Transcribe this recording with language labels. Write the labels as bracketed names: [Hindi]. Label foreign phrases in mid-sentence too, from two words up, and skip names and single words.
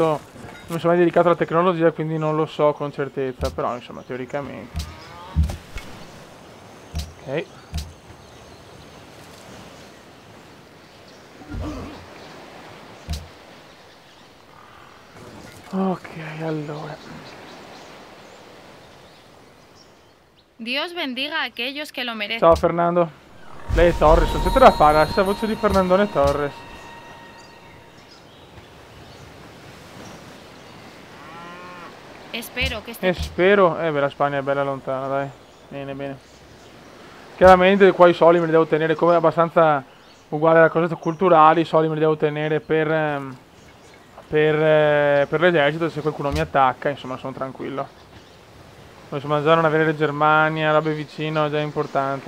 [Italian] Non mi sono mai dedicato alla tecnologia, quindi non lo so con certezza. Però, insomma, teoricamente. Ok. Ok, allora. [Spanish] Dios bendiga a aquellos que lo merecen. [Italian] Ciao Fernando. Lei è Torres, non c'è da fare, la stessa voce di Fernandone Torres. [Spanish] Espero que E este... [Italian] spero... beh, la Spagna è bella lontana, dai. Bene, bene. Chiaramente qua i soldi me li devo tenere come abbastanza uguale alle cose culturali, i soldi me li devo tenere per l'esercito, se qualcuno mi attacca, insomma, sono tranquillo. Insomma, già non avere Germania, robe vicino è già importante.